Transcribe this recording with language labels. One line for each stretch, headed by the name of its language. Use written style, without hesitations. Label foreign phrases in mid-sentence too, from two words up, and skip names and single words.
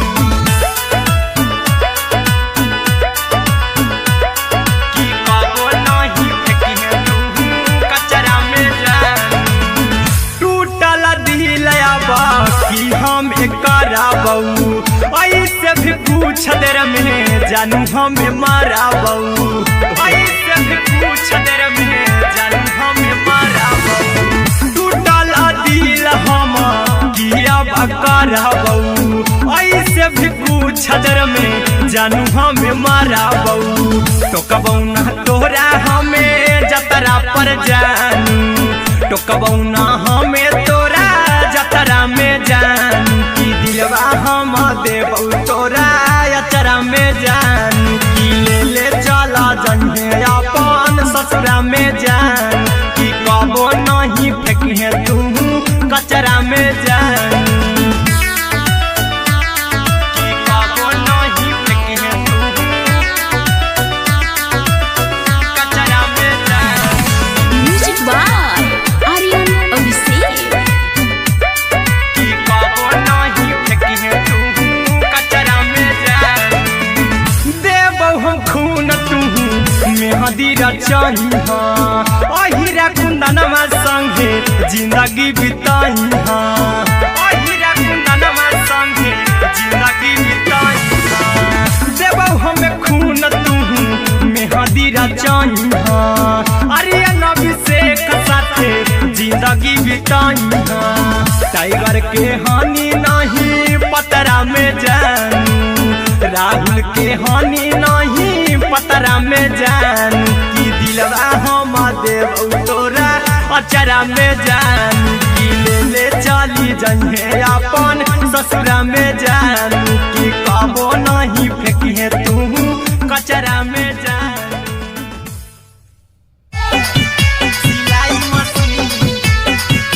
Angika: की कबो नहीं फेंकी तू कचरा में जान। टूटल दिल बाकी हम कराबौ ऐसे भी पूछ देर में जानू हमें माराबौ। ऐसे भी पूछ देर में जानू हमें माराबौ। टूटल दिल हम किया कराबौ। ऐसे भी पूछ देर में जानू हमें माराबौ। टोकबौ ना तोरा हमें जतरा पर जानू। टोकबौ ना हमें तोरा जतरा में जानू। की दिलवा हम देबौ तोरा अचरा में जान। की ले ले चला जइहे अपन ससुरा में जान। की कबो नहीं फेंकी तू कचरा में जान। की कबो नहीं फेंकी तू कचरा में जान।
English: म्यूजिक बाय आर्यन अभिषेक।
Angika: की कबो नहीं फेंकी तू कचरा में जान। देबौ हम खून तू मेहदी रचइहा। अहिरा कुंदनमा संगे जिंदगी बिताइहा। अहिरा कुंदनमा संगे जिंदगी बिताइहा। देबौ हम खून तू मेहदी रचइहा। आर्यन अभिषेक साथे जिंदगी बिताइहा। टाइगर के हानि नहीं पतरा में जानू। राहुल के हानि नहीं पतरा में जानू। की दिलवा हम देबौ तोरा अचरा में जानू। की ले ले चली जइहे अपन ससुरा में जानू। की कबो नहीं फेंकी तू कचरा में जानू।
Hindi: सिलाई मशीन